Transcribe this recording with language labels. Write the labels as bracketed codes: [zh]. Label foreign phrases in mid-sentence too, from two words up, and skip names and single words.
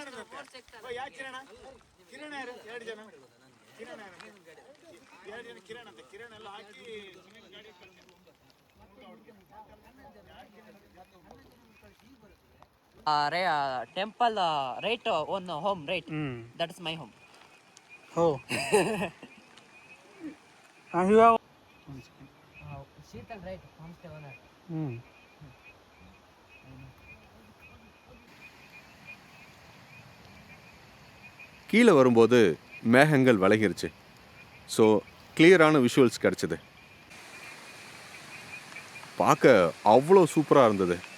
[kn] ಕಿರಣ ಯಾರು 2 ಜನ ಕಿರಣ ಯಾರು 2 ಜನ ಕಿರಣ ಅಂತ ಕಿರಣ ಎಲ್ಲ ಹಾಕಿ ಗಾಡಿ [en] temple right on home right. That is my home. Oh. You have. Sheetal right homestay owner. [ta] கீழே வரும்போது மேகங்கள் விலகிருச்சு. ஸோ கிளியரான விஷுவல்ஸ் கிடச்சிது. பார்க்க அவ்வளோ சூப்பராக இருந்தது.